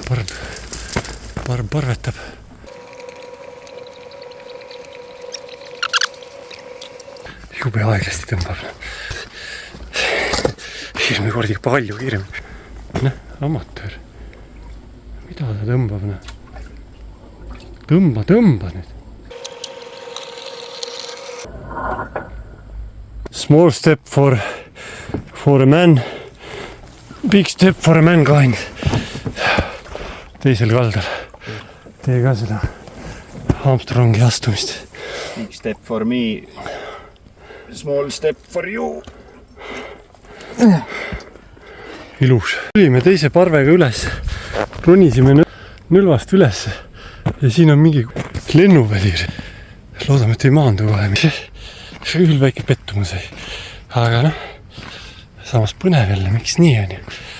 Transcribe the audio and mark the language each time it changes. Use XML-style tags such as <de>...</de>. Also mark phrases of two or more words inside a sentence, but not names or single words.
<et>Parv parvetab. Jube aeglasti tõmbab. Hirmi kordi palju kiirem. Amatöör. Mida ta tõmbab? Tõmba nüüd.</et> <en>Small step for a man. Big step for a mankind.</en> <et>Teisel kaldal. Tee ka seda Armstrongi astumist.</et> <en>Big step for me. Small step for you.</en> <et>Ilus. Tulime teise parvega üles. Ronisime nõlvast üles. Ja siin on mingi lennuväli. Loodame, et ei maandu kohe. See küll väike pettumus ei. Aga samas põnev jälle. Miks nii on ju?</et>